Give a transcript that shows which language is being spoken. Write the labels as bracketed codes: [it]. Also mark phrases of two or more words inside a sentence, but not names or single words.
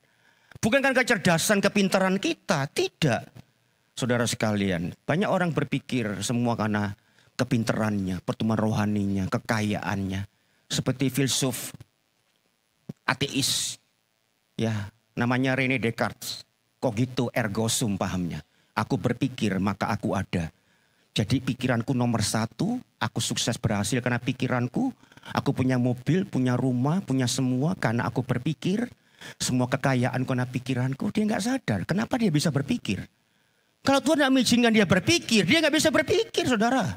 [id] Bukan karena kecerdasan, kepintaran kita, tidak. Saudara sekalian, banyak orang berpikir semua karena kepintarannya, pertumbuhan rohaninya, kekayaannya. Seperti filsuf ateis, ya, namanya René Descartes, [la] cogito ergo sum, [id] pahamnya. Aku berpikir maka aku ada. Jadi pikiranku nomor satu, aku sukses berhasil karena pikiranku. Aku punya mobil, punya rumah, punya semua karena aku berpikir. Semua kekayaan karena pikiranku. Dia nggak sadar. Kenapa dia bisa berpikir? Kalau Tuhan tidak mengizinkan dia berpikir, dia nggak bisa berpikir, saudara.